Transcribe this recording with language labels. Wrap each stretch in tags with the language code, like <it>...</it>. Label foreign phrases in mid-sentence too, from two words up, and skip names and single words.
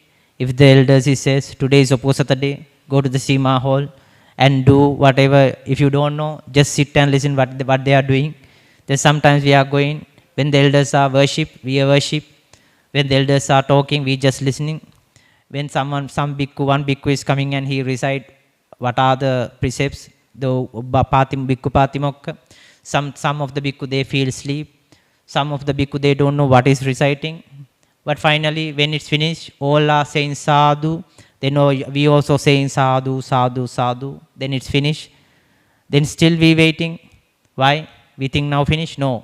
<en>If the elders he says, today is Uposatha day, go to the Sima hall and do whatever. If you don't know, just sit and listen what they are doing. Then sometimes we are going, when the elders are worship, we are worship. When the elders are talking, we just listening. When one bhikkhu is coming and he recite what are the precepts, the</en> <pi>bhikkhu patimokka.</pi> <en>Some of the bhikkhu, they feel sleep. Some of the bhikkhu, they don't know what is reciting. But finally, when it's finished, all are saying sadhu. Then we also saying</en> <pi>sadhu, sadhu, sadhu.</pi> <en>Then it's finished. Then still we waiting. Why? We think now finished? No.</en>